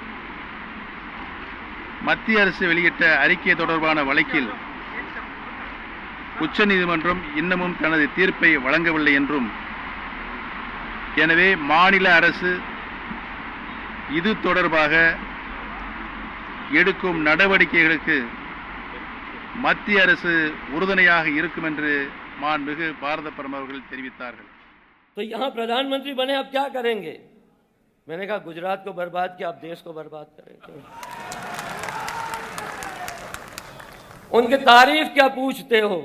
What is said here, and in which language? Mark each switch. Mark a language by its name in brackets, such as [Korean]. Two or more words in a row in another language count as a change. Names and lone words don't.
[Tamil] மத்திய அரசு வெளியிட்ட அறிக்கை தொடர்பான வழக்கில் உச்சநீதிமன்றம் இன்னமும் தனது தீர்ப்பை வழங்கவில்லை என்றும், எனவே மாநில அரசு இது தொடர்பாக எடுக்கும் நடவடிக்கைகளுக்கு மத்திய அரசு உறுதுணையாக இருக்கும் என்று மாண்புமிகு பாரத பிரதமர் அவர்கள் தெரிவித்தார்கள். [Hindi] तो यहाँ प्रधानमंत्री बने, अब क्या करेंगे? मैंने कहा गुजरात को बर्बाद किया, अब देश को बर्बाद करेंगे। उनकी तारीफ क्या पूछते हो?